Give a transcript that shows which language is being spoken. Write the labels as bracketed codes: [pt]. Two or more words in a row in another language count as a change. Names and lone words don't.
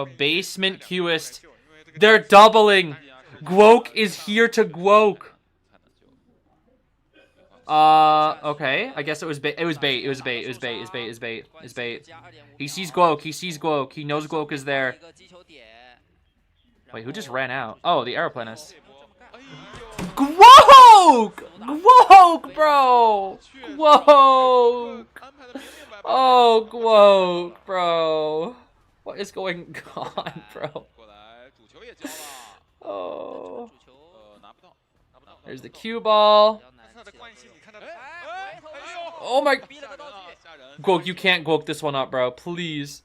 [en] Basement Qist. They're doubling. Gwoke is here to gwoke. Okay. I guess it was bait. It was bait. He sees gwoke. He knows gwoke is there. Wait, who just ran out? Oh, the aeroplanist. Gwoke! Gwoke, bro! Gwoke! Oh, Gwoke, bro. What is going on, bro? Oh. There's the cue ball. Oh my. Gwoke, you can't gwoke this one up, bro. Please.